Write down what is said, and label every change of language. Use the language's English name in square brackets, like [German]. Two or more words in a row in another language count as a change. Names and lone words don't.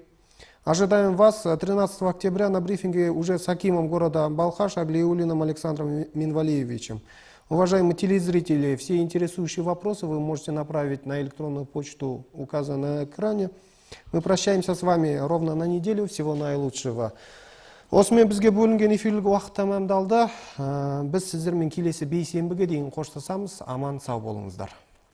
[Russian] Ожидаем вас 13 октября на брифинге уже с акимом города Балхаш Аглиуллиным Александром Минвалиевичем. Уважаемые телезрители, все интересующие вопросы вы можете направить на электронную почту, указанную на экране. Мы прощаемся с вами ровно на неделю. Всего наилучшего. [Kazakh] Осымен бізге бөлінген эфирлік уақыт тәмамдалды. Біз сіздермен келесі бейсенбіге дейін қоштасамыз. Аман сау болыңыздар.